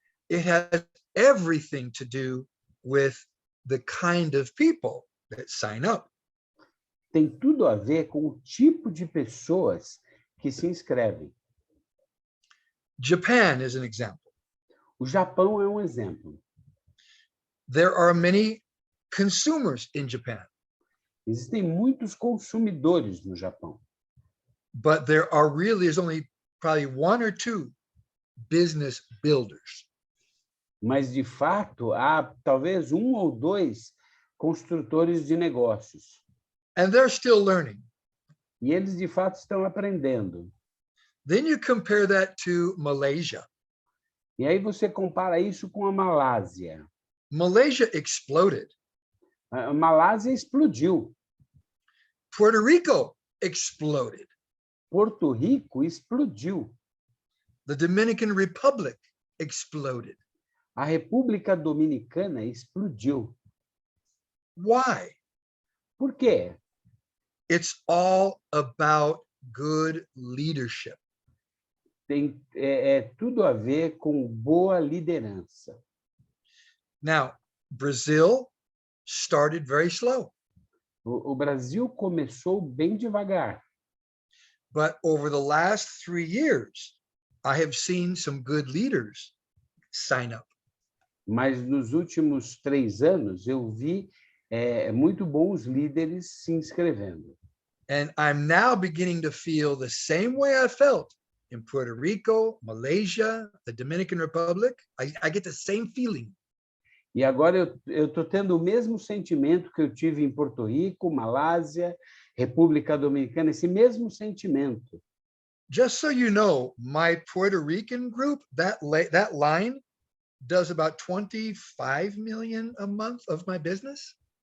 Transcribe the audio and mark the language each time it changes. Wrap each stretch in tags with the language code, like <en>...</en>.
<en>It has everything to do with the kind of people that sign up.</en> <pt>Tem tudo a ver com o tipo de pessoas que se inscrevem.</pt> <en>Japan is an example.</en> <pt>O Japão é um exemplo.</pt> <en>There are many consumers in Japan,</en> <pt>Existem muitos consumidores no Japão,</pt> <en>but there's only probably one or two business builders.</en> <pt>mas, de fato, há talvez um ou dois construtores de negócios.</pt> <en>And they're still learning.</en> <pt>E eles, de fato, estão aprendendo.</pt> <en>Then you compare that to Malaysia.</en> <pt>E aí você compara isso com a Malásia.</pt> <en>Malaysia exploded.</en> <pt>A Malásia explodiu.</pt> <en>Puerto Rico exploded.</en> <pt>Porto Rico explodiu.</pt> <en>The Dominican Republic exploded.</en> <pt>A República Dominicana explodiu.</pt> <en>Why?</en> <pt>Por quê?</pt> <en>It's all about good leadership.</en> <pt>Tem tudo a ver com boa liderança.</pt> <en>Now, Brazil started very slow,</en> <pt>O Brasil começou bem devagar,</pt> <en>but over the last 3 years, I have seen some good leaders sign up.</en> <pt>mas nos últimos 3 anos eu vi muito bons líderes se inscrevendo.</pt> <en>And I'm now beginning to feel the same way I felt in Puerto Rico, Malaysia, the Dominican Republic. I get the same feeling.</en> <pt>E agora eu estou tendo o mesmo sentimento que eu tive em Porto Rico, Malásia, República Dominicana, esse mesmo sentimento.</pt> <en>Just so you know, my Puerto Rican group, that line does about 25 million a month of my business.</en>